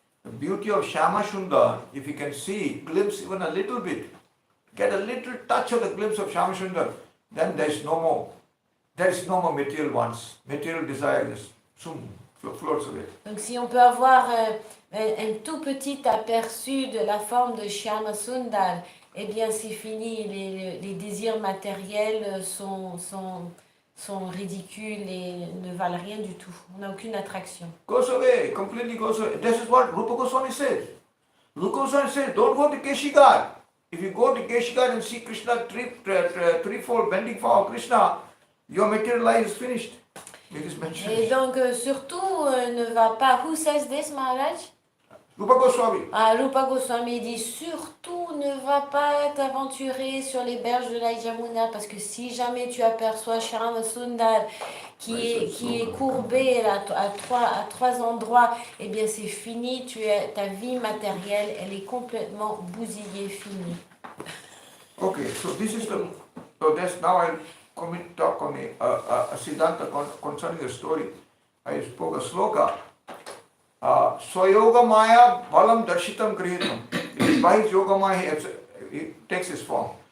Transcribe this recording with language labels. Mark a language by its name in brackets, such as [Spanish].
[English] The beauty of Shama Sundar, if you can see, glimpse even a little bit, get a little touch of the glimpse of Shama Sundar, then there is no more material wants, material desire just floats away. [French] Donc si on peut avoir un tout petit aperçu de la forme de Shyama Sundar, eh bien c'est fini, les désirs matériels sont ridicules et ne valent rien du tout. On n'a aucune attraction. [English] Goes away, completely goes away. This is what Rupa Goswami says. Rupa Goswami says, don't go to Keshigarh. If you go to Keshigarh and see Krishna, threefold bending form of Krishna, your material life is finished. It is mentioned. [French] Et donc surtout ne va pas. [English] Who says this, Maharaj? Rupa Goswami. [French] Rupa Goswami dit surtout ne va pas t'aventurer sur les berges de la Yamuna parce que si jamais tu aperçois Shyama Sundar qui est courbé à trois endroits, eh bien c'est fini, ta vie matérielle, elle est complètement bousillée, finie. [English] Okay, so this is so that's now I'll talk on a Siddhanta concerning the story. I spoke a sloka. [Sanskrit] Swayoga Maya Balam Darshitam Grihitam. [English] By his Yoga Maya he takes his form.